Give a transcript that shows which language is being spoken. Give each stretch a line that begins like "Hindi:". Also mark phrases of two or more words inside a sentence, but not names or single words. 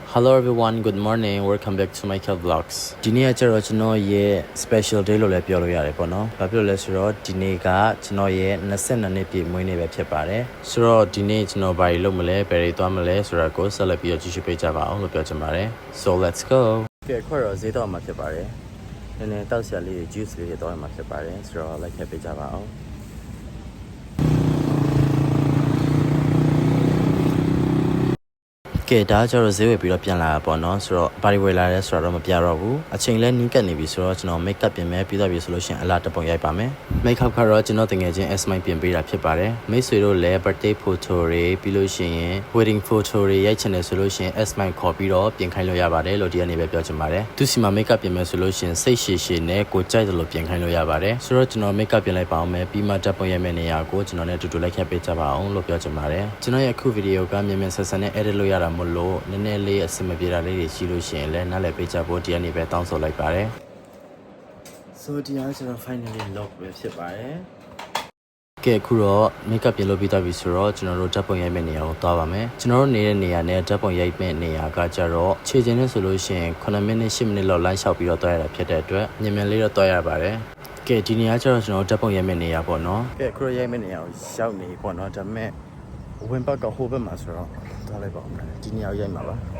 English: Hello everyone, good morning. Welcome back to my cat vlogs.
Burmese: ဒီနေ့ကကျတော့ကျွန်တော်ရဲ့
English: special day
Burmese: လို့လည်းပြောလို့ရတယ်ပေါ့နော်။ဘာဖြစ်လို့လဲဆိုတော့ဒီနေ့ကကျွန်တော်ရဲ့22နှစ်ပြည့်မွေးနေ့ပဲဖြစ်ပါတယ်။ဆိုတော့ဒီနေ့ကျွန်တော်ဘာတွေလုပ်မလဲ၊ဘယ်တွေသွားမလဲဆိုတာကိုဆက်လက်ပြီးတော့ကြည့်ရှုပေးကြပါအောင်လို့ပြောချင်ပါတယ်။
English: So let's go.
Burmese: ကဲခွက်တော့ဈေးတော့မှာဖြစ်ပါတယ်။နည်းနည်းတောက်ဆရာလေး juice လေးတွေတော့မှာဖြစ်ပါတယ်။ဆိုတော့လိုက်ခဲ့ပေးကြပါအောင်။ကဲဒါကျတော့ဈေးဝယ်ပြီးတော့ပြန်လာတာပေါ့နော်ဆိုတော့ဘာတွေဝယ်လာလဲဆိုတော့မပြတော့ဘူးအချိန်လဲနီးကပ်နေပြီဆိုတော့ကျွန်တော်
English: make up
Burmese: ပြင်မယ်ပြီးတော့ပြီဆိုလို့ရှိရင်အလားတပုံရိုက်ပါမယ်
English: make up
Burmese: ကတော့ကျွန်တော်တကယ်ချင်း S-Mine ပြင် ပေးတာဖြစ်ပါတယ်မိတ်ဆွေတို့လည်း
English: birthday photo
Burmese: တွေပြီးလို့ရှိရင်
English: wedding photo
Burmese: တွေရိုက်ချင်တယ်ဆိုလို့ရှိရင် S-Mine ခေါ်ပြီးတော့ပြင်ခိုင်းလို့ရပါတယ်လို့ဒီကနေပဲပြောချင်ပါတယ်သူစီမှာ
English: make up
Burmese: ပြင်မယ်ဆိုလို့ရှိရင်စိတ်ရှည်ရှည်နဲ့ကိုကြိုက်တယ်လို့ပြင်ခိုင်း လို့ရပါတယ်ဆိုတော့ကျွန်တော်
English: make up
Burmese: ပြင်လိုက်ပါအောင်မယ်ပြီးမှဓာတ်ပုံရိုက်မယ့်နေရာကိုကျွန်တော်နဲ့အတူတူလိုက်ခဲ့ပေးကြပါအောင်လို့ပြောချင်ပါတယ်ကျွန်တော်ရဲ့အခု video ကမြန်မြန်ဆက်ဆက်နဲ့ edit လုပ်ရတာမလို့ နည်းနည်းလေးအဆင်မပြေတာလေးတွေရှိလို့ရှိရင်လည်းနားလည်ပေးကြဖို့ဒီကနေပဲတောင်းဆိုလိုက်ပါတယ် So ဒီအားကျွန်တော်
English: finally lock
Burmese: ပဲဖြစ် ပါတယ်ကဲအခုတော့
English: make up
Burmese: ပြင်လုပ်ပြီးသွားပြီဆိုတော့ကျွန်တော်တို့ဓာတ်ပုံရိုက်မယ့်နေရာကိုသွားပါမယ်ကျွန်တော်တို့နေတဲ့နေရာနဲ့ဓာတ်ပုံရိုက်မယ့်နေရာကကြတော့ခြေချင်းနဲ့ဆိုလို့ရှိရင်9မိနစ်10မိနစ်လောက်လမ်းလျှောက်ပြီးတော့သွားရတာဖြစ်တဲ့အတွက်မြန်မြန်လေးတော့သွားရပါတယ်ကဲဒီနေရာကျတော့ကျွန်တော်ဓာတ်ပုံရိုက်မယ့်နေရာပေါ့နော်ကဲအခုရိုက်မယ့်နေရာကိုရောက်နေပေါ့နော်ဒါပေမဲ့ဝင်ဘက်ကဟိုဘက်မှာဆိုတော့သွားလိုက်ပါဦးမယ်ဒီနေရာရိုက်မှာပါ